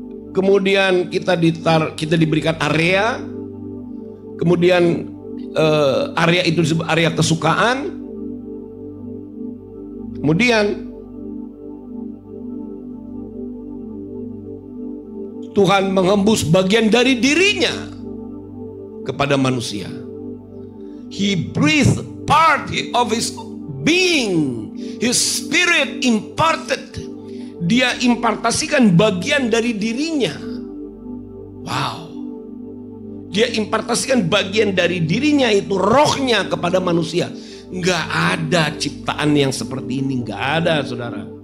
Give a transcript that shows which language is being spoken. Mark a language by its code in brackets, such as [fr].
[id] Kemudian kita diberikan area. Kemudian area itu disebut area kesukaan. Kemudian Tuhan menghembus bagian dari dirinya kepada manusia. [en] He breathed part of his being, his spirit imparted. [id] Dia impartasikan bagian dari dirinya. Wow. Dia impartasikan bagian dari dirinya, itu rohnya kepada manusia. Nggak ada ciptaan yang seperti ini, nggak ada, saudara.